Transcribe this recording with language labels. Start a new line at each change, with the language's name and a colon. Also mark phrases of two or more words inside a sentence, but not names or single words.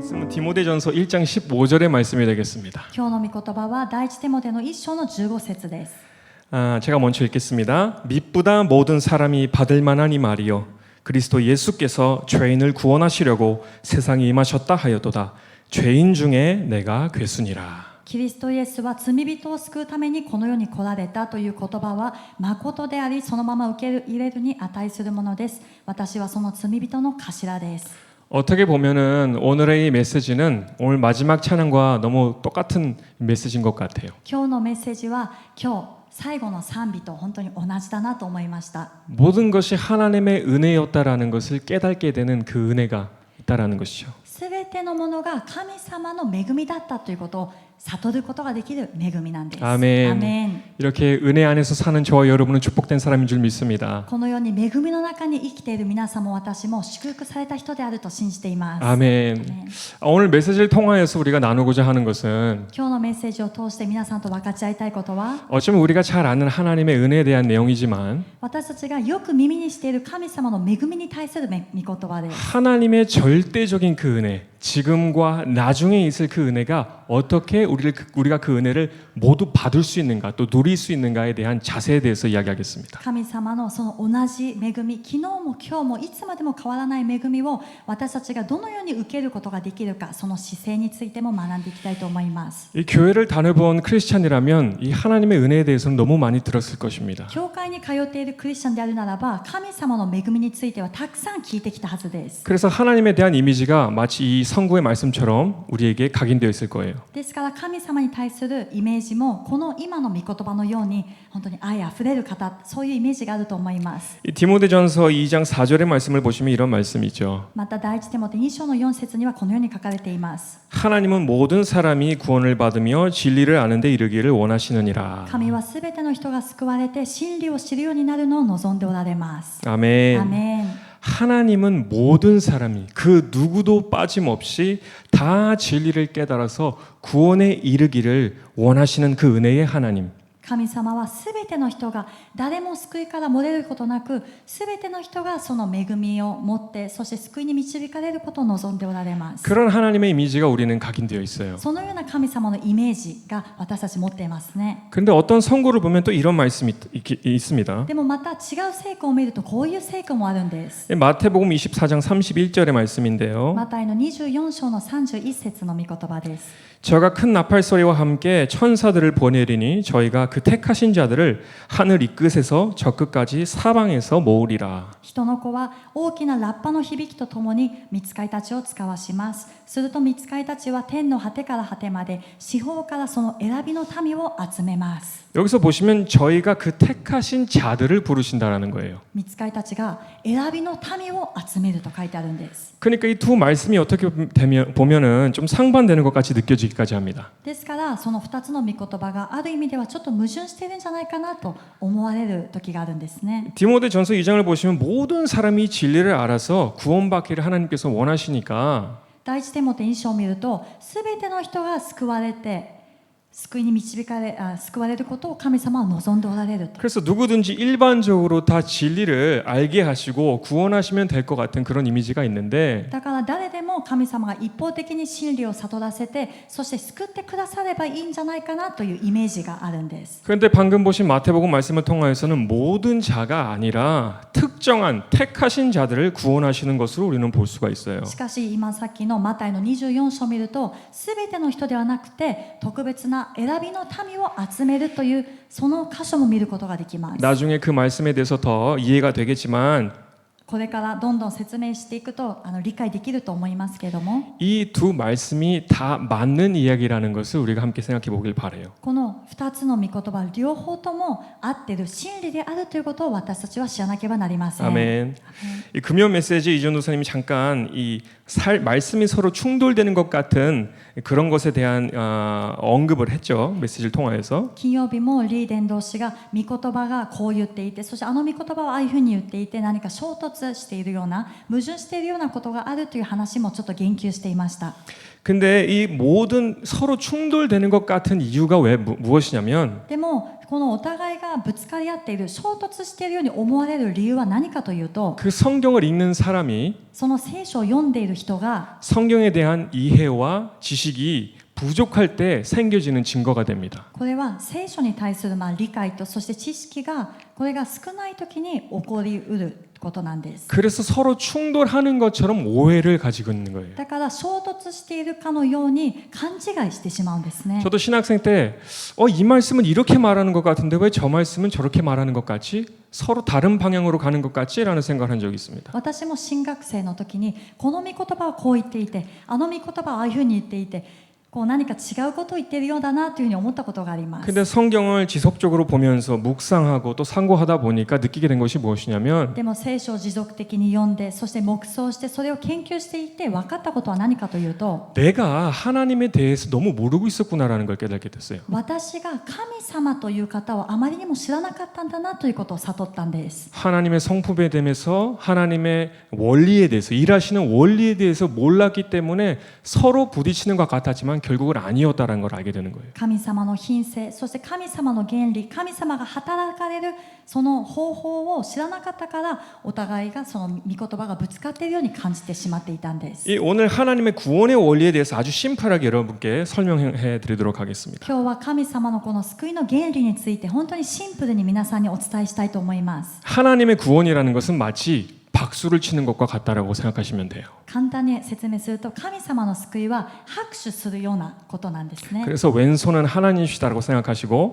Korean: 디모데전서 1장 15절의 말씀이 되겠습니다.
Japanese: 今日の御言葉は第一テモテの1章の15節です。
Korean: 제가 먼저 읽겠습니다. mit보다 모든 사람이 받을 만한 이 말이요 그리스도 예수께서 죄인을 구원하시려고 세상에 임하셨다 하였도다. 죄인 중에 내가 괴순이라.
Japanese: キリストイエスは罪人を救うためにこの世に来られたという言葉は誠であり、そのまま受け入れるに値するものです。私はその罪人の頭です。
Korean: 어떻게 보면은 오늘의 이 메시지는 오늘 마지막 찬양과 너무 똑같은 메시지인 것 같아요.
Japanese: 今日のメッセージは今日最後の賛美と本当に同じだなと思いました。
Korean: 모든 것이 하나님의 은혜였다라는 것을 깨닫게 되는 그 은혜가 있다라는 것이죠.
Japanese: すべてのものが神様の恵みだったということを悟ることができる恵みなんです。
Korean: 아멘.
Japanese: アメン。
Korean: 이렇게 은혜 안에서 사는 저와 여러분은 축복된 사람인 줄 믿습니다.
Japanese: このように恵みの中に生きている皆さんも私も祝福された人であると信じています。
Korean: 아멘. 오늘 메시지를 통하여서 우리가 나누고자 하는 것은
Japanese: 今日のメッセージを通して皆さんと分かち合いたいことは、
Korean: 어쩌면 우리가 잘 아는 하나님의 은혜에 대한 내용이지만
Japanese: 私たちがよく耳にしている神様の恵みに対する御言葉です。
Korean: 하나님의 절대적인 그 은혜, 지금과 나중에 있을 그 은혜가 어떻게 우리가 그 은혜를 모두 받을 수 있는가, 또 누릴 수 있는가에 대한 자세에 대해서 이야기하겠습니다.
Japanese: 神様のその同じ恵み、昨日も今日もいつまでも変わらない恵みを私たちがどのように受けることができるか、その姿勢についても学んでいきたいと思います。
Korean: 이 교회를 다녀본 크리스찬이라면 이 하나님의 은혜에 대해서는 너무 많이 들었을 것입니다.
Japanese: 教会に通っているクリスチャンであるならば、神様の恵みについてはたくさん聞いてきたはずです。
Korean: 그래서 하나님에 대한 이미지가 마치 이 성구의 말씀처럼 우리에게 각인되어 있을 거예요.
Japanese: ですから神様に対するイメージもこの今の御言葉のように本当に愛あふれる方、そういうイメージがあると思います。
Korean: 이 디모데전서 2장 4절의 말씀을 보시면 이런 말씀이죠.
Japanese: また第一テモテ2章の4節にはこのように書かれています。
Korean: 하나님은 모든 사람이 구원을 받으며 진리를 아는 데 이르기를 원하시느니라.
Japanese: 神はすべての人が救われて真理を知るようになるのを望んでおられます。
Korean: 아멘.
Japanese: アメン。
Korean: 하나님은 모든 사람이 그 누구도 빠짐없이 다 진리를 깨달아서 구원에 이르기를 원하시는 그 은혜의 하나님.
Japanese: 神様はすべての人が誰も救いから漏れることなく、すべての人がその恵みを持って、そして救いに導かれることを望んでおられます。
Korean: 그런 하나님의 이미지가 우리는 각인되어 있어요.
Japanese: そのような神様のイメージが私たち持っていますね。
Korean: 그런데 어떤 성구를 보면 또 이런 말씀이 있습니다.
Japanese: でもまた違う聖句を見るとこういう聖句もあるんです。
Korean: 마태복음 24장 31절의 말씀인데요.
Japanese: マタイの24章の31節の御言葉です。
Korean: 저가 큰 나팔 소리와 함께 천사들을 보내리니 저희가 그 택하신 자들을 하늘 이 끝에서 저 끝까지 사방에서 모으리라.
Japanese: 人の子は大きなラッパの響きとともに御使いたちを使わします。すると御使いたちは天の果てから果てまで四方からその選びの民を集めます。
Korean: 여기서 보시면 저희가 그 택하신 자들을 부르신다라는 거예요.
Japanese: 御使いたちが選びの民を集めると書いてあるんです。
Korean: 그러니까 이 두 말씀이 어떻게 보면은 좀 상반되는 것 같이 느껴지기까지 합니다.
Japanese: ですからその2つの御言葉がある意味ではちょっと矛盾しているんじゃないかなと思われる時があるんですね。
Korean: 디모데전서 2장을 보시면 모든 사람이 진리를 알아서 구원받기를 하나님께서 원하시니까
Japanese: 第一テモテ2章を見ると、すべての人が救われて救いに救われることを神様は望んでおられると。
Korean: 그래서 누구든지 일반적으로 다 진리를 알게 하시고 구원하시면 될 것 같은 그런 이미지가 있는데
Japanese: だから誰でも神様が一方的に真理を悟らせて、そして救ってくださればいいんじゃないかなというイメージがあるんです。
Korean: 그런데 방금 보신 마태복음 말씀을 통하여서는 모든 자가 아니라 특정한 택하신 자들을 구원하시는 것으로 우리는 볼 수가 있어요.
Japanese: しかし今さっきのマタイの24章を見ると、すべての人ではなくて特別な選びの民を集めるというその箇所も見ることができます。
Korean: 나중에 그 말씀에 대해서 더 이해가 되겠지만
Japanese: これからどんどん説明していくと理解できると思いますけれども、
Korean: 이 두 말씀이 다 맞는 이야기라는 것을 우리가 함께 생각해 보길 바라요.
Japanese: この2つの御言葉両方とも合っている真理であるということを私たちは知らなければなりません。
Korean: 아멘. 이 금요 메시지 이전 도사님이 잠깐 이 말씀이 서로 충돌되는 것 같은 그런 것에 대한 언급을 했죠. 메시지를 통하여서.
Japanese: 金曜日もリー伝道師が御言葉がこう言っていて、そしてあの御言葉はああいうふうに言っていて、何か衝突突しているような矛盾しているようなことがあるという話もちょっと言及していました。
Korean: 근데 이 모든 서로 충돌되는 것 같은 이유가 왜 무엇이냐면
Japanese: でもこのお互いがぶつかり合っている衝突しているように思われる理由は何かというと
Korean: 그 성경을 읽는 사람이
Japanese: その聖書を読んでいる人が
Korean: 성경에 대한 이해와 지식이 부족할 때 생겨지는 증거가 됩니다.
Japanese: これは聖書に対する理解とそして知識がこれが少ない時に起こりうることなんです。
Korean: 그래서 서로 충돌하는 것처럼 오해를 가지고 있는 거예요.
Japanese: だから衝突しているかのように勘違いしてしまうんですね。
Korean: 저도 신학생 때 이 말씀은 이렇게 말하는 것 같은데 왜 저 말씀은 저렇게 말하는 것 같지? 서로 다른 방향으로 가는 것 같지? 라는 생각을 한 적이 있습니다.
Japanese: 私も新学生の時にこの御言葉はこう言っていてあの御言葉はああいうふうに言っていてこう何か違うことを言っているようだなというふうに思ったことがあります。
Korean: 근데 성경을 지속적으로 보면서 묵상하고 또 상고하다 보니까 느끼게 된 것이 무엇이냐면
Japanese: でも聖書を持続的に読んでそして黙想してそれを研究していって分かったことは何かというと
Korean: 내가 하나님에 대해서 너무 모르고 있었구나라는 걸 깨닫게 됐어요.
Japanese: 私が神様という方をあまりにも知らなかったんだなということを悟ったんです。
Korean: 하나님의 성품에 대해서 하나님의 원리에 대해서 일하시는 원리에 대해서 몰랐기 때문에 서로 부딪히는 것 같았지만 결국은 아니었다는 걸 알게 되는 거예요.
Japanese: 神様の品性そして神様の原理神様が働かれるその方法を知らなかったからお互いがその御言葉がぶつかっているように感じてしまっていたんです。
Korean: 오늘 하나님의 구원의 원리에 대해서 아주 심플하게 여러분께 설명해 드리도록 하겠습니다.
Japanese: 今日は神様のこの救いの原理について本当にシンプルに皆さんにお伝えしたいと思います。
Korean: 하나님의 구원이라는 것은 마치 박수를 치는 것과 같다라고 생각하시면 돼요.
Japanese: 簡単に説明すると神様の救いは拍手するようなことなんですね。
Korean: 그래서 왼손은 하나님이시다라고 생각하시고